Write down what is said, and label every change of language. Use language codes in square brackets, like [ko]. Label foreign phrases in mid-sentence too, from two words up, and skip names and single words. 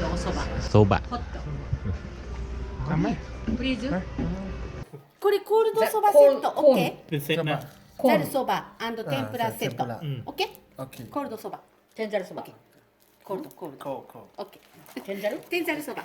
[th] โซบะ [ja] ホット [th] ทำไหม [ja] プリーズこれコールドそばセット OK [th] เป็นเซตนะ [ja] ざるそば天ぷらセットうん [en] OK [th] โอเค [ja] コールドそば天ざるそば。 [en] cold cold โค OK [ja] 天ざる天ざるそばはい